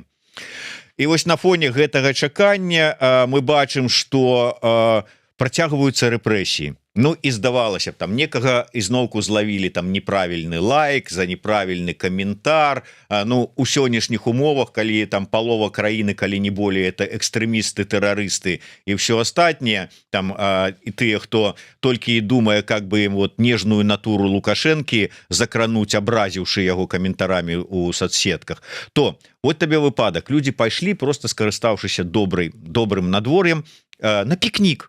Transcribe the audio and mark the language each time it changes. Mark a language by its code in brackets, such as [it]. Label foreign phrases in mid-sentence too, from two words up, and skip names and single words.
[be] І вось на фоне гэтага чакання мы бачым, што працягваюцца рэпрэсіі. Ну і здавалася б, там некага ізноўку злавілі там неправільны лайк за неправільны каментар. Ну у сённяшніх умовах, калі там палова краіны, калі не более, это экстрэмісты, тэрарысты і все астатняе там, і тыя, хто толькі і думае, как бы ім вот нежную натуру Лукашэнкі закрануць, абразіўшы яго каментарамі у соцсетках, то вот табе выпадак, людзі пайшлі, просто скарыстаўшыся добрым надвор'ем, на пікнік.